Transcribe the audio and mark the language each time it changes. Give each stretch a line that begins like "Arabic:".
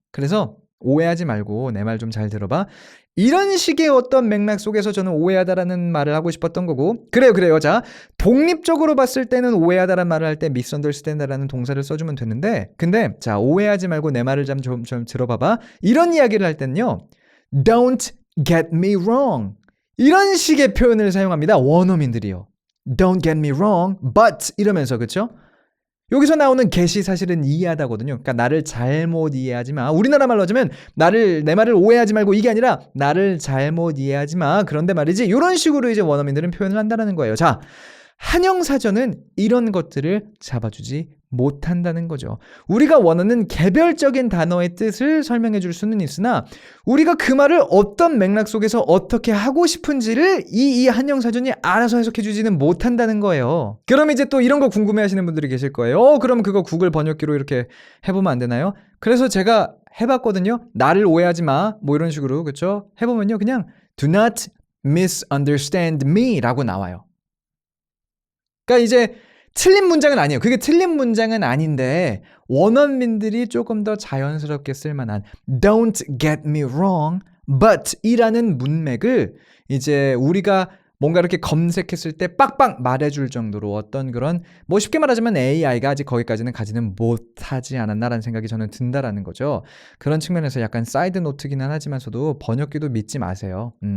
Korean: 그래서 오해하지 말고 내 말 좀 잘 들어봐. 이런 식의 어떤 맥락 속에서 저는 오해하다라는 말을 하고 싶었던 거고 그래요. 자, 독립적으로 봤을 때는 오해하다라는 말을 할 때 misunderstand라는 동사를 써주면 되는데 근데 자, 오해하지 말고 내 말을 좀 들어봐봐. 이런 이야기를 할 때는요.
English: Don't get me wrong.
Korean: 이런 식의 표현을 사용합니다. 원어민들이요.
English: Don't get me wrong, but
Korean: 이러면서 그쵸? 여기서 나오는 get이 사실은 이해하다거든요. 그러니까 나를 잘못 이해하지 마. 우리나라 말로 하자면 내 말을 오해하지 말고 이게 아니라 나를 잘못 이해하지 마. 그런데 말이지 이런 식으로 이제 원어민들은 표현을 한다는 거예요. 자, 한영사전은 이런 것들을 잡아주지 못한다는 거죠. 우리가 원하는 개별적인 단어의 뜻을 설명해 줄 수는 있으나 우리가 그 말을 어떤 맥락 속에서 어떻게 하고 싶은지를 이 한영사전이 알아서 해석해 주지는 못한다는 거예요. 그럼 이제 또 이런 거 궁금해 하시는 분들이 계실 거예요. 그럼 그거 구글 번역기로 이렇게 해보면 안 되나요? 그래서 제가 해봤거든요. 나를 오해하지 마. 뭐 이런 식으로 그쵸? 해보면요. 그냥
English: do not misunderstand me
Korean: 라고 나와요. 그러니까 이제 틀린 문장은 아니에요. 그게 틀린 문장은 아닌데 원어민들이 조금 더 자연스럽게 쓸만한
English: Don't get me wrong, but
Korean: 이라는 문맥을 이제 우리가 뭔가 이렇게 검색했을 때 빡빡 말해줄 정도로 어떤 그런 뭐 쉽게 말하자면 AI가 아직 거기까지는 가지는 못하지 않았나라는 생각이 저는 든다라는 거죠. 그런 측면에서 약간 사이드 노트기는 하지만서도 번역기도 믿지 마세요.